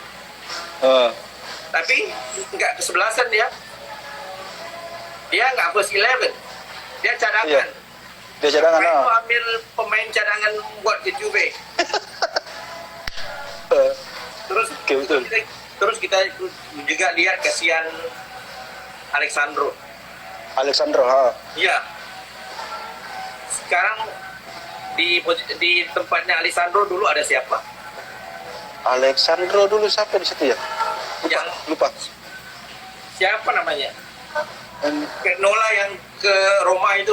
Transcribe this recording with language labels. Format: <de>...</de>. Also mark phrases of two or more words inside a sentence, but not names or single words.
<id>Tapi nggak kesebelasan dia. Dia nggak first 11. Dia cadangan. Iya. Dia cadangan. Ngapain lu ambil pemain cadangan buat ke Juve? Terus Oke, betul. terus kita juga lihat kasihan Alexandro. Alexandro, ha. Iya. Sekarang di tempatnya Alexandro dulu ada siapa? Alexandro dulu siapa di situ ya? Lupa. Siapa namanya? Hmm. Kayak Nola yang ke Roma itu.</id>